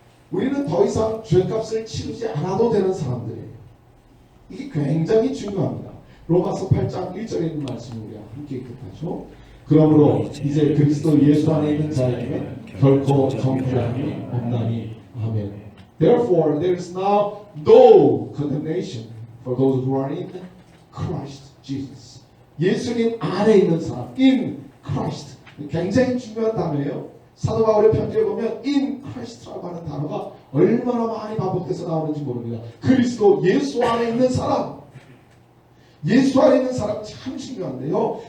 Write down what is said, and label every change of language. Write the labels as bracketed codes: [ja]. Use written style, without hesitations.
[ko] 우리는 더 이상 죄값을 치르지 않아도 되는 사람들이에요. 이게 굉장히 중요합니다. 로마서 8장 1절에 있는 말씀을 우리가 함께 읽겠죠. 그러므로 이제 그리스도 예수 안에 있는 자에게는 결코 정죄함이 없나니 아멘. [en] Therefore there is now no condemnation for those who are in Christ Jesus. [ko] 예수님 안에 있는 사람, in Christ. 굉장히 중요한 단어예요. 사도 바울의 편지에 보면 in Christ라고 하는 단어가 얼마나 많이 반복돼서 나오는지 모릅니다. 그리스도 예수 안에 있는 사람. 예수 안에 있는 사람 참 중요한데요.